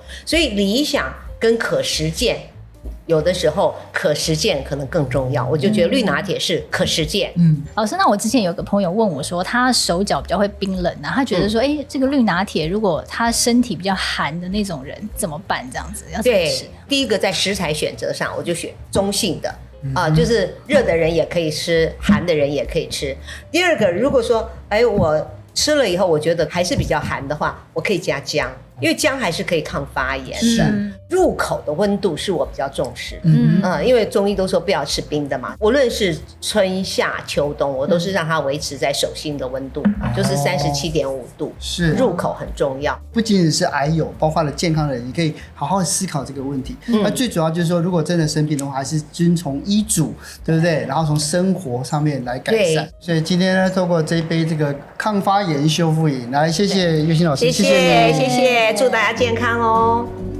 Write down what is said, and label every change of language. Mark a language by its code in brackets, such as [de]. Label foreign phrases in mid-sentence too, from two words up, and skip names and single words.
[zh] 所以理想跟可實踐，有的時候可實踐可能更重要。我就覺得綠拿鐵是可實踐。老師，那我之前有個朋友問我說，他手腳比較會冰冷啊，他覺得說，這個綠拿鐵如果他身體比較寒的那種人怎麼辦？這樣子要怎麼吃？對，第一個在食材選擇上，我就選中性的就是熱的人也可以吃，寒的人也可以吃。第二個，如果說我吃了以後我覺得還是比較寒的話，我可以加薑。因為薑還是可以抗發炎的。入口的溫度是我比較重視。因為中醫都說不要吃冰的嘛，無論是春夏秋冬，我都是讓它維持在手心的溫度，就是37.5度。是，入口很重要。不僅僅是癌友，包括了健康的人，你可以好好思考這個問題。那最主要就是說，如果真的生病的話，還是遵從醫囑，對不對？然後從生活上面來改善。所以今天呢，透過這一杯这個抗發炎修復飲，來謝謝月馨老師，謝謝你，謝謝，祝大家健康哦。